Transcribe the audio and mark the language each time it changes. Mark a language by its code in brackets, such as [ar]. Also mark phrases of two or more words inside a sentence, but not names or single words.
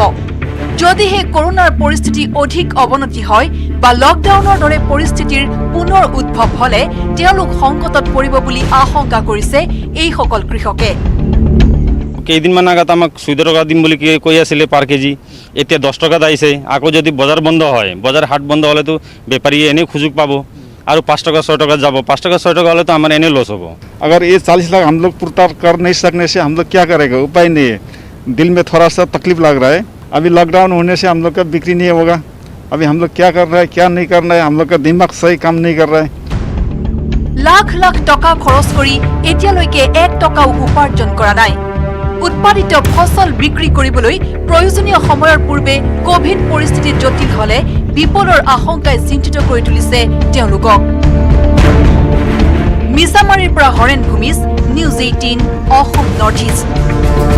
[as] যদিহে কৰোনাৰ পৰিস্থিতি অধিক অৱনতি হয় বা লকডাউনৰ দৰে পৰিস্থিতিৰ পুনৰ উদ্ভৱ হলে তেওঁলোক সংকটত পৰিব বুলি আশংকা কৰিছে এইসকল কৃষকে। কেইদিনমান আগত আমাক 14 টকা দিম বুলি কৈ আছিলে পাৰ কেজি, এতিয়া 10 টকাত আহিছে। আকৌ যদি বজাৰ বন্ধ হয়, বজাৰ হাট বন্ধ হ'লেতো বেপাৰীয়ে এনেই সুযোগ পাব और 5 टका 6 टका যাব। [hi] 5 टका 6 टका वाले तो हमारे एने लॉस होगा। अगर ये 40 लाख हम लोग पूरा कर नहीं सकने से हम लोग क्या करेंगे? उपाय नहीं है। दिल में थोड़ा सा तकलीफ लग रहा है। अभी लॉकडाउन होने से हम लोग का बिक्री नहीं होगा, अभी हम लोग क्या कर रहे हैं क्या नहीं कर रहे हैं, हम लोग का दिमाग सही काम नहीं कर रहा है। [as] লাখ লাখ টকা খৰচ কৰি এতিয়ালৈকে 1 টকাও উপাৰ্জন কৰা নাই। উৎপাদিত ফচল বিক্ৰী কৰিবলৈ প্ৰয়োজনীয় সময়ৰ পূৰ্বে কোভিড পৰিস্থিতি জটিল হলে বিপদৰ আশংকাই চিন্তিত কৰি তুলিছে তেওঁলোকক। মিছামাৰীৰ পৰা হৰেণ ভূমিজ, নিউজ 18 অসম নৰ্থ ইষ্ট।